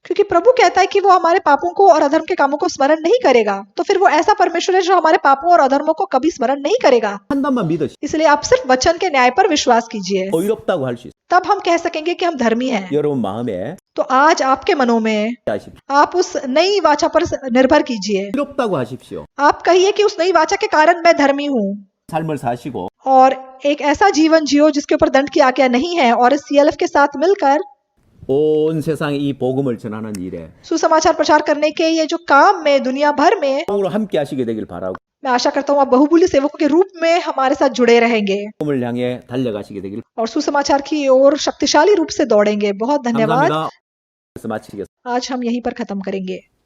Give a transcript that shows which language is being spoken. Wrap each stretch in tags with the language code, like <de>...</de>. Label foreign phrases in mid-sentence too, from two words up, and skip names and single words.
<hi>क्योंकि प्रभु कहता है कि वो हमारे पापों को और अधर्म के कामों को स्मरण नहीं करेगा। तो फिर वो ऐसा परमेश्वर है जो हमारे पापों और अधर्मों को कभी स्मरण नहीं करेगा।</hi> <ko>판단만 믿으시.</ko> <hi>इसलिए आप सिर्फ वचन के न्याय पर विश्वास कीजिए,</hi> <ko>의롭다고 할 수 있어.</ko> <hi>तब हम कह सकेंगे कि हम धर्मी हैं।</hi> <ko>여러분 마음에</ko> <hi>तो आज आपके मनों में</hi> <ko>하십시오.</ko> <hi>आप उस नई वाचा पर निर्भर कीजिए।</hi> <ko>의롭다고 하십시오.</ko> <hi>आप कहिए कि उस नई वाचा के कारण मैं धर्मी हूँ,</hi> <ko>삶을 사시고</ko> <hi>और एक ऐसा जीवन जियो जिसके ऊपर दंड की आज्ञा नहीं है, और इस CLF के साथ मिलकर</hi> <ko>온 세상에 이 복음을 전하는 일에</ko> <hi>सुसमाचार प्रचार करने के ये जो काम में दुनिया भर में,</hi> <ko>오늘 함께 하시게 되길 바라고</ko> <hi>मैं आशा करता हूँ आप बहुमूल्य सेवकों के रूप में हमारे साथ जुड़े रहेंगे</hi> <ko>복음을 향해 달려가시게 되길</ko> <hi>और सुसमाचार की ओर शक्तिशाली रूप से दौड़ेंगे। बहुत धन्यवाद।</hi> <ko>감사합니다. 마치겠습니다.</ko> <hi>आज हम यहीं पर ख़त्म करेंगे।</hi>